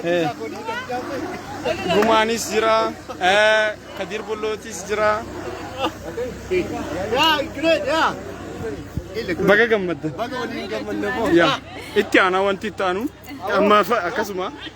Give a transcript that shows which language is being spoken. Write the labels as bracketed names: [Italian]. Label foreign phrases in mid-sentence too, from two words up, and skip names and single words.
[Oromo] Gumanis jira, Kadir Bullotis jira. Ya, great, ya. Baga gammat. Ya, itti ana wanti taanu amma akkasuma